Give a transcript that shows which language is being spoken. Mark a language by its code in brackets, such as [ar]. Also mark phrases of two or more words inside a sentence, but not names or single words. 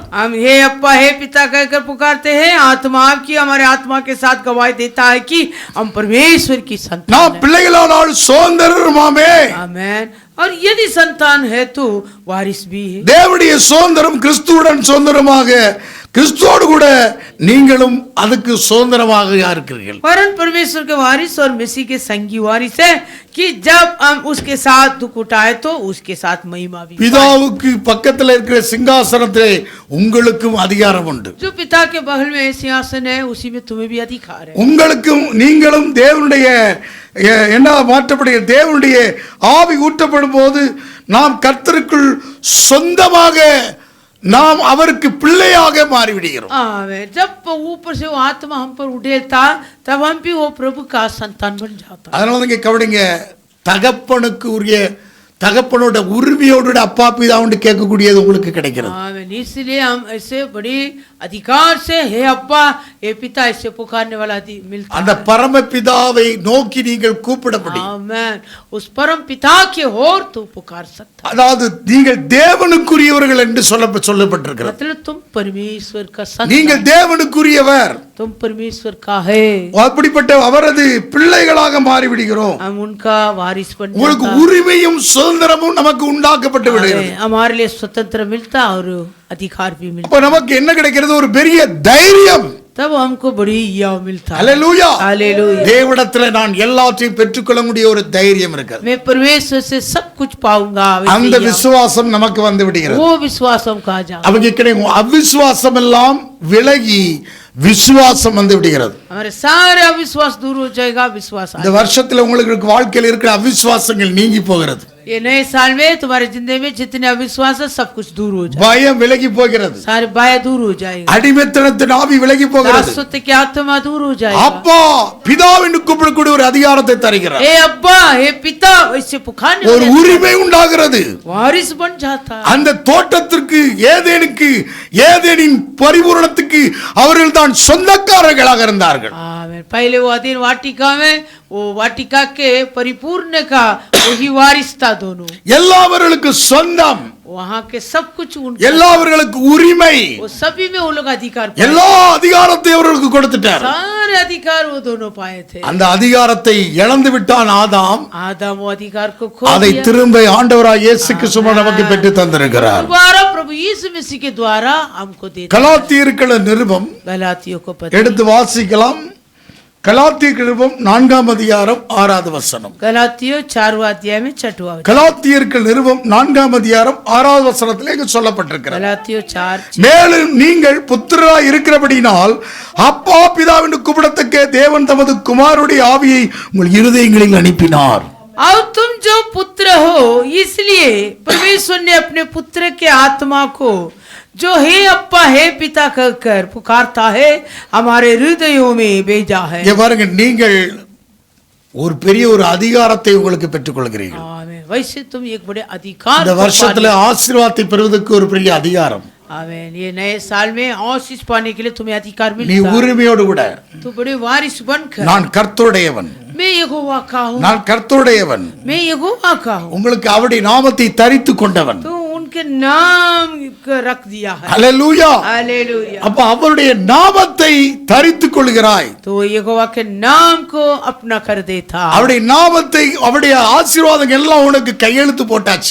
[hi] हम हे अप्पा हे पिता कहकर पुकारते हैं। आत्मा आपकी हमारे आत्मा के साथ गवाही देता है कि हम परमेश्वर की संतान [ta] நாம் [hi] हैं। [ta] பிள்ளைகளானால் சுதந்திரமாமே. [hi] आमेन। और यदि संतान है तो वारिस भी है। [ta] தேவனுடைய சுதந்திரம் கிறிஸ்துவுடன் சுதந்திரமாக கிறிஸ்துவோடு கூட நீங்களும் அதுக்கு சுதந்திரமாக இருக்கிறீர்கள். [hi] वरन परमेश्वर के वारिस और मसीह के संगी वारिस है कि जब हम उसके साथ दुख उठाए तो उसके साथ महिमा भी पाए। [ta] பிதாவுக்கு பக்கத்தில் இருக்கிற சிங்காசனத்திலே உங்களுக்கும் அதிகாரம் உண்டு. [hi] जो पिता के बगल में सिंहासन है उसी में तुम्हें भी अधिकार है। [ta] உங்களுக்கும் நீங்களும் தேவனுடைய என்ன மாற்றப்படுகிற தேவனுடைய ஆவி ஊற்றப்படும் போது நாம் கர்த்தருக்குள் சொந்தமாக நாம் அவருக்கு பிள்ளையாக மாறிவிடுகிறோம். [hi] जब ऊपर से वो आत्मा हम पर उड़ेलता तब हम भी वो प्रभु का संतान बन जाता. [ta] அதனால நீங்க கவனிங்க, தகப்பனுக்கு உரிய தகப்பனோட உரிமையோடு அப்பா பிதாவுண்டு கேட்கக்கூடியது உங்களுக்கு கிடைக்கிறது. [hi] इसलिए हम ऐसे बड़ी अधिकार से हे अब्बा हे पिता ऐसे पुकारने वाला मिलता. [ta] அந்த பரம பிதாவை நோக்கி நீங்கள் கூப்பிட முடியும். [hi] आमेन. उस परम पिता के ओर तो पुकार सकता. [ta] அதாவது நீங்கள் தேவனுக்குரியவர்கள் என்று சொல்லப்பட்டிருக்கிறது. [hi] मतलब तुम परमेश्वर का संतान. [ta] நீங்கள் தேவனுக்குரியவர். [hi] तुम परमेश्वर का है. [ta] அப்படிப்பட்ட அவரது பிள்ளைகளாக மாறிவிடுகிறோம். [hi] हम उनका वारिस बन जाते. [ta] உங்களுக்கு உரிமையும் சுதந்திரமும் நமக்கு உண்டாக்கப்பட்டு விடுகிறது. [hi] हमारे लिए स्वतंत्र मिलता और अधिकार भी मिलता. [ta] அப்ப நமக்கு என்ன கிடைக்கிறது? ஒரு பெரிய தைரியம். [hi] तब हमको बड़ी याव मिलता. हालेलुया. हालेलुया. [ta] தேவனிடத்தில் நான் எல்லாவற்றையும் பெற்றுக்கொள்ளக்கூடிய ஒரு தைரியம் இருக்கிறது. [hi] मैं परमेश्वर से सब कुछ पाऊंगा. [ta] அந்த விசுவாசம் நமக்கு வந்து விடுகிறது. [hi] वो विश्वास हमको आ जाए. [ta] அவங்க கிடைக்கும் அவிசுவாசம் எல்லாம் விலகி விசுவாசம் வந்து விடுகிறது. [hi] हमारे सारे अविश्वास दूर हो जाएगा, विश्वास आ [ta] இந்த வருஷத்துல உங்களுக்கு வாழ்க்கையில் இருக்கிற அவிசுவாசங்கள் நீங்கி போகிறது. [hi] ये नए साल में तुम्हारे जिंदगी में जितने अविश्वास है सब कुछ दूर हो जाएगा. [ta] பயம் விலகி போகிறது. [hi] सारे भय दूर हो जाएगा. [ta] அடிமைத்தனத்தின் ஆவி விலகி போகிறது. [hi] दासत्व की आत्मा दूर हो जाएगा. [ta] அப்பா பிதாவின் கூப்பிடக்கூடிய ஒரு அதிகாரத்தை தருகிறார். [hi] हे अब्बा हे पिता ऐसे पुकारने [ta] ஒரு உரிமை உண்டாகிறது. [hi] वारिस बन जाता. [ta] அந்த தோட்டத்திற்கு ஏதேனுக்கு ஏதேனின் பரிபூரணத்துக்கு அவர்கள் தான் சொந்தக்காரர்களாக இருந்தார்கள். [hi] आमीन. पहले वो अधीन वाटिका में वो वाटिका के परिपूर्ण का वही वारिस था दोनों. [ta] எல்லாவர்களுக்கு சொந்தம். [hi] वहाँ के सब कुछ उनका. [ta] எல்லாவர்களுக்கு உரிமை. [hi] वो सभी में वो लोग अधिकार. [ta] எல்லா அதிகாரத்தை அவர்களுக்கு கொடுத்துட்டார். [hi] सारे अधिकार वो दोनों पाए थे. [ta] அந்த அதிகாரத்தை இழந்து விட்டான் ஆதாம். [hi] आदम वो अधिकार को खो [ta] அதை [hi] दिया. [ta] திரும்ப ஆண்டவராய் இயேசு கிறிஸ்து நமக்கு பெற்று தந்திருக்கிறார். [hi] दोबारा प्रभु यीशु मसीह के द्वारा हमको देता. [ta] கலாத்தியர்கள் நிருபம் [hi] गलातियों को पता. [ta] எடுத்து வாசிக்கலாம். கலாத்தியர் நிருபம் 4ஆம் அதிகாரம் 6வது வசனம். [hi] गलातियों 4वां अध्याय में 6वां. [ta] கலாத்தியர்கள் நிருபம் 4ஆம் அதிகாரம் 6வது வசனத்திலே இங்கு சொல்லப்பட்டிருக்கிறது. [hi] गलातियों 4. [ta] மேலும் நீங்கள் புத்திரராய் இருக்கிறபடியினால் அப்பா பிதாவென்று கூப்பிடத்தக்க தேவன் தமது குமாரனுடைய ஆவியை உங்கள் இருதயங்களில் அனுப்பினார். [hi] और तुम जो पुत्र हो इसलिए परमेश्वर ने अपने पुत्र के आत्मा को जो हे अप्पा हे पिता कहकर पुकारता है हमारे हृदयों में भेजा है. [ta] இங்க பாருங்க, நீங்கள் ஒரு பெரிய ஒரு அதிகாரத்தை உங்களுக்கு பெற்றுக்கொள்கிறீர்கள். [hi] आमीन. वैसे तुम एक बड़े अधिकार. [ta] இந்த வருஷத்துல ஆசீர்வாதத்தை பெறுவதற்கு ஒரு பெரிய அதிகாரம். [hi] आमीन. ये नए साल में आशीष पाने के लिए तुम्हें अधिकार [ta] நீ [hi] मिलता है. [ta] உரிமையோடு கூட [hi] तू बड़े वारिस बनकर. [ta] நான் கர்த்தருடையவன், [hi] मैं यहोवा का हूँ. [ta] நான் கர்த்தருடையவன், [hi] मैं यहोवा का हूँ. [ta] உங்களுக்கு அவருடைய நாமத்தை தரித்து கொண்டவன். [hi] तो उनके नाम रख दिया है. [ta] ஹல்லேலூயா. [hi] हालेलुया. [ta] அப்ப அவருடைய நாமத்தை தரித்துக் கொள்கிறாய். [hi] तो यहोवा के नाम को अपना कर देता. [ta] அவருடைய நாமத்தை அவருடைய ஆசீர்வாதங்கள் எல்லாம் உனக்கு கையெழுத்து போட்டாச்சு.